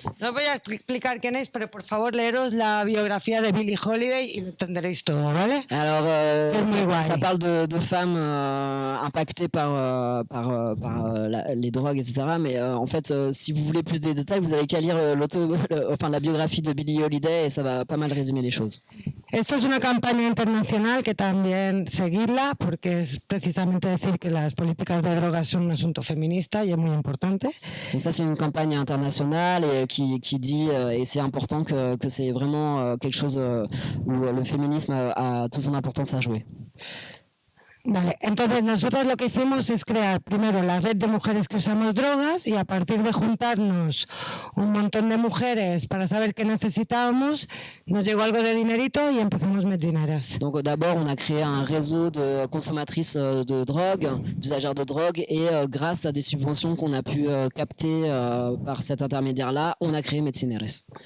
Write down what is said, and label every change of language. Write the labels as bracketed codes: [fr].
[es] No os voy a explicar quién es, pero por favor leeros la biografía de Billie Holiday y lo entenderéis todo, ¿vale? [fr] Alors, ça parle de femmes impactées par les drogues, etc. Mais en fait, si vous voulez plus de détails, vous avez qu'à lire la biographie de Billie Holiday et ça va pas mal résumer les choses. [es] Esto es una campaña internacional que también seguirla, porque es precisamente decir que las políticas de drogas son un asunto feminista y es muy importante. [fr] Donc ça, c'est une campagne internationale et qui dit, et c'est important que c'est vraiment quelque chose où le féminisme a toute son importance à jouer. [es] Vale, entonces nosotros lo que hicimos es crear primero la red de mujeres que usamos drogas y a partir de juntarnos un montón de mujeres para saber qué necesitábamos, nos llegó algo de dinerito y empezamos Medgineres. [fr] Donc d'abord, on a créé un réseau de consommatrices de drogue, d'usagères de drogue, et grâce à des subventions qu'on a pu capter par cet intermédiaire-là, on a créé Medgineres.